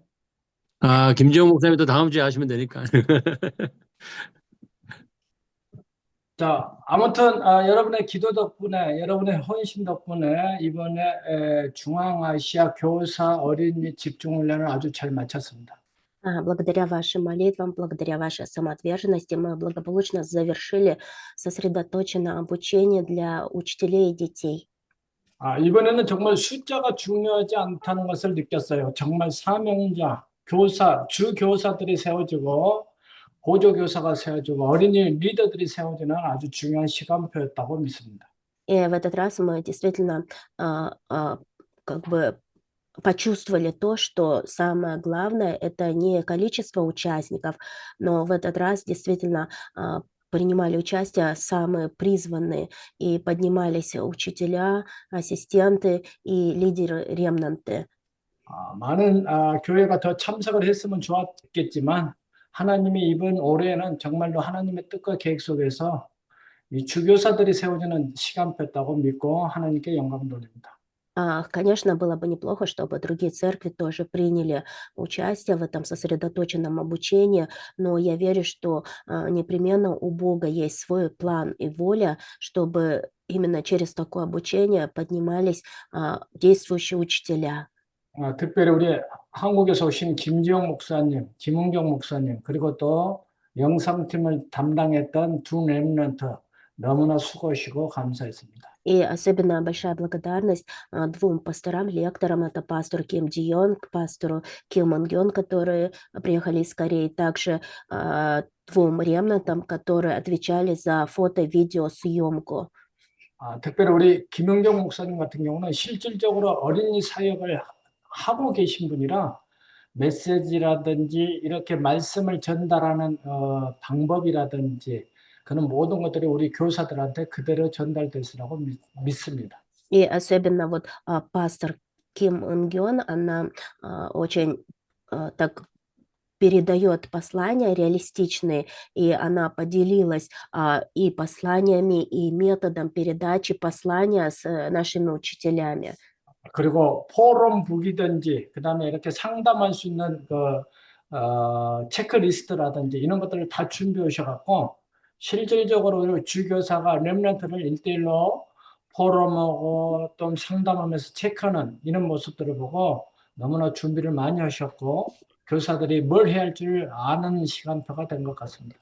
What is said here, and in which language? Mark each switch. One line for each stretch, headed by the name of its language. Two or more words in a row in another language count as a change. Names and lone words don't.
Korean: 아, 김지영 목사님도 다음 주에 하시면 되니까. 자, 아무튼 여러분의 기도 덕분에, 여러분의 헌신 덕분에 이번에 중앙아시아 교사 어린이 집중훈련을 아주 잘 마쳤습니다.
Russian: Благодаря вашим молитвам, благодаря вашей самоотверженности мы благополучно завершили сосредоточенное обучение для учителей и детей.
Korean: 이번에는 정말 숫자가 중요하지 않다는 것을 느꼈어요. 정말 사명자, 교사, 주 교사들이 세워지고 보조 교사가 세워지고 어린이 리더들이 세워지는 아주 중요한 시간표였다고 믿습니다.
Russian: И в этот раз мы действительно как бы почувствовали то, что самое главное — это не количество участников, но в этот раз действительно принимали участие самые призванные, и поднимались учителя, ассистенты и лидеры ремнанты.
Korean: 많은 교회가 더 참석을 했으면 좋았겠지만 하나님이 이번 올해는 정말로 하나님의 뜻과 계획 속에서 이 주교사들이 세워지는 시간표였다고 믿고 하나님께 영광을 돌립니다.
Russian: Конечно, было бы неплохо, чтобы другие церкви тоже приняли участие в этом сосредоточенном обучении, но я верю, что непременно у Бога есть свой план и воля, чтобы именно через такое обучение поднимались действующие учителя.
Korean: 특별히 우리 한국에서 오신 김지영 목사님, 김은경 목사님, 그리고 또 영상팀을 담당했던 두 렘넌트 너무나 수고하시고 감사했습니다.
Russian: И особенно большая благодарность двум пасторам, лекторам. Это пастор Ким Джи Йонг, пастору Ким Ын Гён, которые приехали из Кореи. Также двум ремнантам, которые отвечали за фото-видеосъемку.
Korean: 특별히 우리 김은경 목사님 같은 경우는 실질적으로 어린이 사역을 하고 계신 분이라 메시지라든지 이렇게 말씀을 전달하는 방법이라든지 그런 모든 것들이 우리 교사들한테 그대로 전달됐으라고 믿습니다.
Russian: И особенно вот пастор Ким Ын Гён, она очень так передает послания реалистичные, и она поделилась и посланиями, и методом передачи послания с нашими учителями.
Korean: 그리고 포럼 북이든지 그다음에 이렇게 상담할 수 있는 체크리스트라든지 이런 것들을 다 준비해 오셔갖고 실질적으로 주교사가 렘넌트를 1대1로 포럼하고 또 상담하면서 체크하는 이런 모습들을 보고 너무나 준비를 많이 하셨고 교사들이 뭘 해야 할 줄 아는 시간표가 된 것 같습니다.